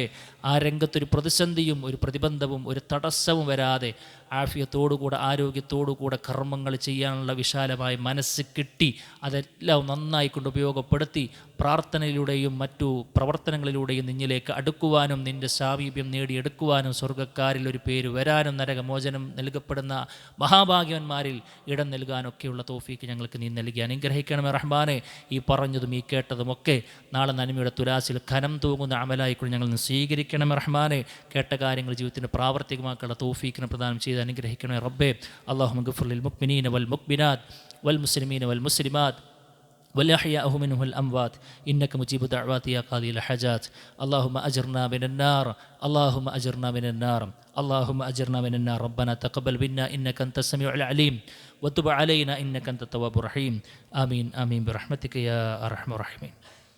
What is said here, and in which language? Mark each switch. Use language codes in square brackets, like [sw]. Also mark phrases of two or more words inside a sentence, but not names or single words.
[ml] ആ രംഗത്തൊരു പ്രതിസന്ധിയും ഒരു പ്രതിബന്ധവും ഒരു തടസ്സവും വരാതെ ആഫിയത്തോടുകൂടെ ആരോഗ്യത്തോടുകൂടെ കർമ്മങ്ങൾ ചെയ്യാനുള്ള വിശാലമായ മനസ്സ് കിട്ടി അതെല്ലാം നന്നായി കൊണ്ട് ഉപയോഗപ്പെടുത്തി പ്രാർത്ഥനയിലൂടെയും മറ്റു പ്രവർത്തനങ്ങളിലൂടെയും നിന്നിലേക്ക് അടുക്കുവാനും നിൻ്റെ സാമീപ്യം നേടിയെടുക്കുവാനും സ്വർഗ്ഗക്കാരിൽ ഒരു പേര് വരാനും നരകമോചനം നൽകപ്പെടുന്ന മഹാഭാഗ്യവന്മാരിൽ ഇടം നൽകാനൊക്കെയുള്ള തൗഫീക്ക് ഞങ്ങൾക്ക് നീ നൽകി അനുഗ്രഹിക്കണമേ റഹ്മാനെ. ഈ പറഞ്ഞതും ഈ കേട്ടതുമൊക്കെ നാളെ നന്മയുടെ തുലാസിൽ ഖനം തൂങ്ങുന്ന അമലായിക്കൊണ്ട് ഞങ്ങൾ സ്വീകരിക്കണമേ റഹ്മാനെ. കേട്ട കാര്യങ്ങൾ ജീവിതത്തിന് പ്രാവർത്തികമാക്കാനുള്ള തൗഫീക്കിനെ പ്രദാനം ചെയ്ത് അനുഗ്രഹിക്കണമേ റബ്ബേ. [ar] اللهم اغفر للمؤمنين والمؤمنات والمسلمين والمسلمات والأحياء منه الأموات إنك مجيب دعوات يا قاضي الحاجات. اللهم أجرنا من النار اللهم أجرنا من النار ربنا تقبل منا إنك أنت السميع العليم وتب علينا إنك أنت التواب الرحيم. آمين برحمتك يا أرحم الراحمين.